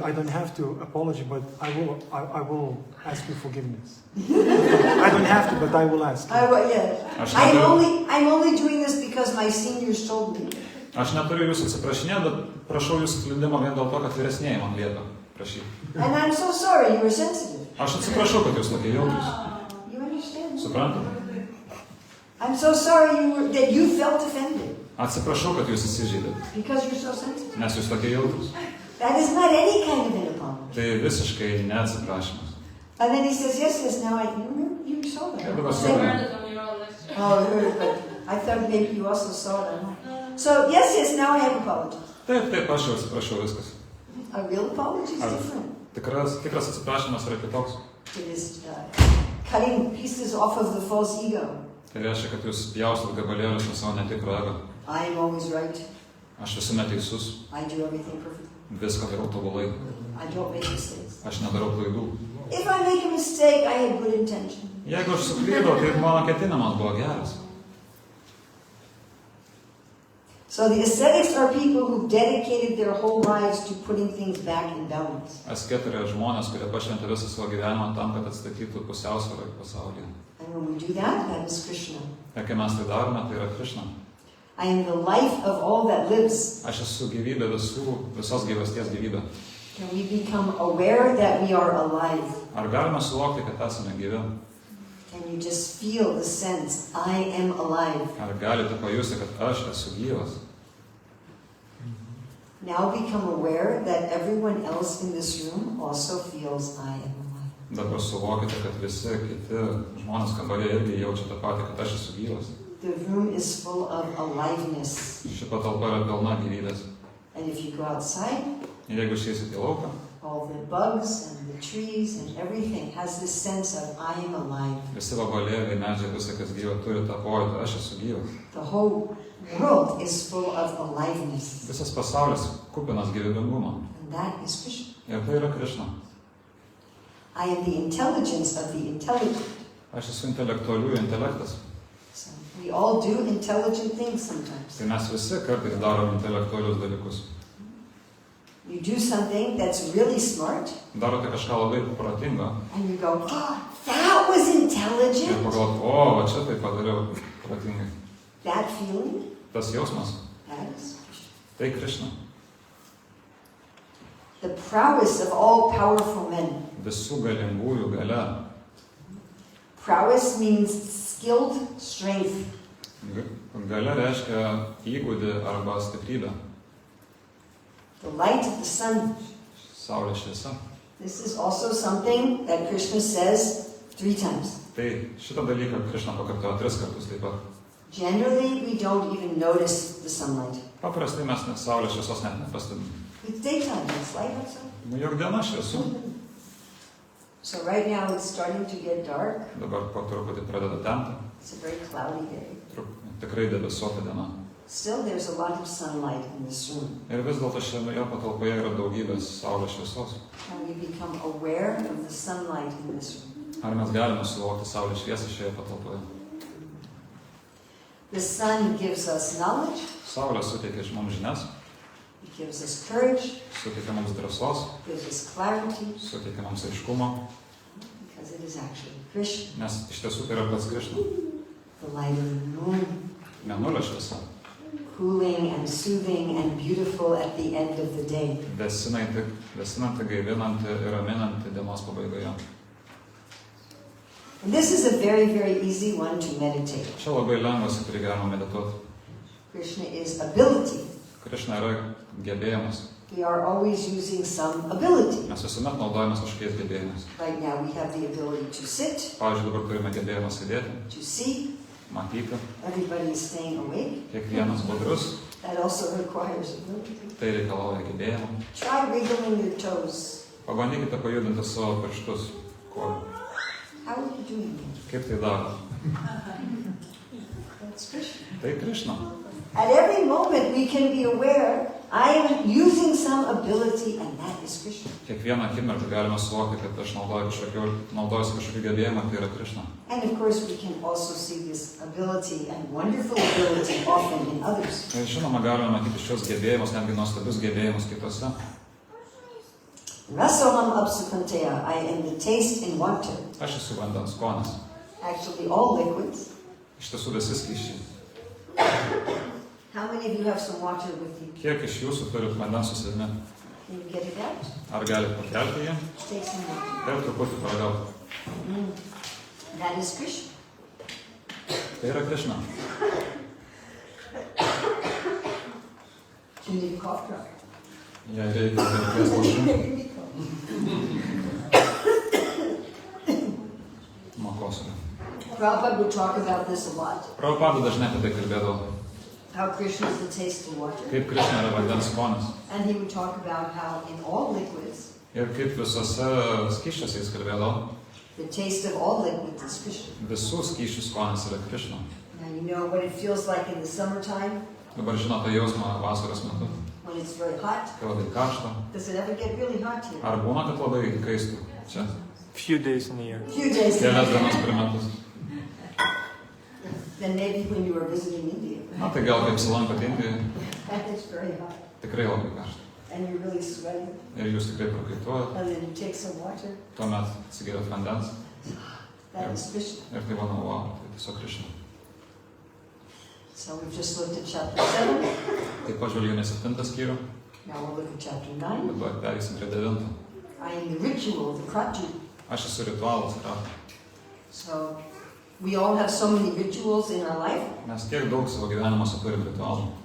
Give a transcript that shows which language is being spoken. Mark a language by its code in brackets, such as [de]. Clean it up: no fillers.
[en] I don't have to apologize, but I will ask you forgiveness. I don't have to, but I will ask. [lt] Aš [en] I'm only doing this because my seniors told me. [lt] Aš neturiu jūsų atsiprašinėti, bet prašau jūsų atleidimo vien dėl to, kad vyresnėji man liepia prašyti. [en] And I'm so sorry you were sensitive. [lt] Aš atsiprašau, kad jūs tokie jautrus. [en] You understand? [lt] Suprantate? [en] I'm so sorry that you felt offended [lt] Atsiprašau, kad jūs įsižeidėte, [en] because you're so sensitive. [lt] nes jūs tokie jautrus. [en] That is not any kind of an apology. [lt] Tai visiškai neatsiprašymas. [en] And then he says, yes, now you saw that. Yeah, but that's You good. heard it on your own lecture. Oh, I heard it, but I thought maybe you also saw it online. So, yes, now I have apologized. [lt] Taip, aš jau atsiprašau viskas. [en] A real apology is different. [lt] Tikras atsiprašymas yra kitoks. [en] It is cutting pieces off of the false ego. [lt] Tai reiškia, kad jūs pjaustot gabalėlius nuo savo netikro ego. [en] I am always right. [lt] Aš visuomet teisus, [en] I do everything perfectly. [lt] viską darau tobulai. [en] I don't make mistakes. [lt] Aš nedarau klaidų. [en] If I make a mistake, I had good intention. [lt] Jeigu aš suklydau, tai mano ketinimas buvo geras. [en] So the ascetics are people who dedicated their whole lives to putting things back in balance. [lt] Asketai yra žmonės, kurie pašventė visą savo gyvenimą tam, kad atstatytų pusiausvyrą pasaulyje. [en] And when we do that, that is Krishna. [lt] Ir kai mes tai darome, tai yra Krishna. [en] I am the life of all that lives. [lt] Aš esu gyvybė visos gyvasties gyvybė. [en] Can we become aware that we are alive? [lt] Ar galime suvokti, kad esame gyvi? [en] Can you just feel the sense, I am alive? [lt] Ar galite pajusti, kad aš esu gyvas? [en] Now become aware that everyone else in this room also feels I am alive. [lt] Dabar suvokite, kad visi kiti žmonės kambarėje irgi jaučia tą patį, kad aš esu gyvas. [en] The room is full of aliveness. [lt] Ši patalpa yra pilna gyvybės. [en] And if you go outside, [lt] Ir jeigu išeisit į lauką, [en] all the bugs and the trees and everything has this sense of I am alive. [lt] visi vabalėliai, medžiai, visą, kas gyva, turi tą pojūtį, aš esu gyvas. [en] The whole world is full of aliveness. [lt] Visas pasaulis kupinas gyvybingumo. [en] And that is Krishna. [lt] Ir tai yra Krishna. [en] I am the intelligence of the intelligent. [lt] Aš esu intelektualiųjų intelektas. [en] So we all do intelligent things sometimes. [lt] Tai mes visi kartais darom intelektualius dalykus. [en] You do something that's really smart, [lt] Darote kažką labai protingo. [en] and you go, oh, that was [lt] Ir [en] intelligent. [lt] pagalvot, o, va čia tai padariau protingai. [en] That feeling, [lt] Tas jausmas, [en] that is Krishna. [lt] tai Krishna. [en] The prowess of all powerful men. [lt] Visų galingųjų gale. [en] Prowess means skilled strength. [lt] Gale reiškia įgūdį arba stiprybę. [en] The light of the sun. [lt] Saulės šviesa. [en] This is also something that Krishna says 3 times. [lt] Tai šitą dalyką Krishna pakartojo 3 kartus taip pat. [en] Generally, we don't even notice the sunlight. [lt] Paprastai mes saulės šviesos net nepastebime. [en] It's daytime, it's light outside. [lt] Nu, jog diena šviesu. [en] So right now it's starting to get dark. [lt] Dabar po truputį pradeda temti. [en] It's a very cloudy day. [lt] Tikrai debesuota diena. [en] Still, there's a lot of sunlight in this room. [lt] Ir vis dėlto šioje patalpoje yra daugybės saulės šviesos. [en] And we become aware of the sunlight in this room. [lt] Ar mes galime suvokti saulės šviesą šioje patalpoje? [en] The sun gives us knowledge. [lt] Saulė suteikia mums žinias. [en] It gives us courage, [lt] suteikia mums drąsos, [en] gives us clarity, [lt] suteikia mums aiškumo, [en] because it is actually Krishna, [lt] nes iš tiesų tai yra pats Krishna. [en] the light of the moon, [lt] Mėnulio šviesa, [en] cooling and soothing and beautiful at the end of the day. [lt] vėsinanti, gaivinanti ir raminanti dienos pabaigoje. [en] And this is a very, very easy one to meditate. [lt] Čia labai lengvas, į kurį galima medituoti. [en] Krishna is ability. [lt] Krishna yra gebėjimas. [en] We are always using some ability. [lt] Mes visuomet naudojamės kažkokiais gebėjimais. [en] Right now we have the ability to sit, [lt] Pavyzdžiui, dabar turime gebėjimą sėdėti, [en] to see. [lt] matyti, [en] Everybody is staying awake. [lt] kiekvienas budrus, [en] That also requires ability. [lt] tai reikalauja gebėjimų. [en] Try wiggling your toes. [lt] Pabandykite pajudinti savo pirštus. Kojų. [en] How are you doing that? [lt] Kaip tai daro? [en] That's Krishna. [lt] Tai Krishna. [en] At every moment we can be aware, I am using some ability and that is Krishna. [lt] Kiekvieną akimirką galime suvokti, kad aš naudojuosi kažkokiu gebėjimu, tai yra Krishna. [en] And of course we can also see this ability and wonderful ability often in others. [lt] Ir žinoma, galime matyti šios gebėjimus, netgi nuostabius gebėjimus kitose. [sa] Rasoham apsukanteya, [en] I am the taste in water. [lt] Aš esu vandens skonis. [en] Actually all liquids. [lt] Iš tiesų visi skysčiai. [en] How many of you have some water with you? [lt] Kiek iš jūsų turit vandens su savimi? [en] Can you get it out? [lt] Ar galite pakelti jį [en] Take some water. [lt] ir truputį paragauti? [en] That is Krishna. [lt] Tai yra Krishna. [en] You need a cough drop. [lt] Jei reikia, tai reikės lašų. Nuo kosulio. [en] Prabhupada would talk about this a lot. [lt] Prabhupada dažnai apie tai kalbėdavo. [en] How Krishna is the taste of water. [lt] Kaip Krishna yra vandens skonis. [en] And he would talk about how in all liquids, [lt] Ir kaip visose skysčiuose jis kalbėdavo. [en] the taste of all liquids is Krishna. [lt] Visų skysčių skonis yra Krishna. [en] Now you know what it feels like in the summertime [lt] Dabar žinote jausmą vasaros metu, [en] when it's very hot. [lt] kai labai karšta. [en] Does it ever get really hot here? [lt] Ar būna, kad labai kaistų čia? [en] Few days in a year. A few days. [lt] Kelias dienas per metus. [en] Then maybe when you were visiting India. [lt] Na tai gal kaip apsilankot Indijoje, [en] And it's very hot. [lt] tikrai labai karšta. [en] And you're really sweating. [lt] Ir jūs tikrai prakaituojat, [en] And then you take some water. [lt] tuomet atsigeriat vandens. [en] That is Krishna. [lt] Ir tai manau, wow, tai tiesiog Krishna. [en] So we've just looked at chapter 7. [lt] Tai pažvelgėme 7 skyrių, [en] Now we'll look at chapter 9. [lt] dabar perėsim prie 9. [en] I am the ritual, the kratu. [lt] Aš esu ritualas, yra. [en] So we all have so many rituals in our life. [lt] Mes tiek daug savo gyvenimuose turim ritualų.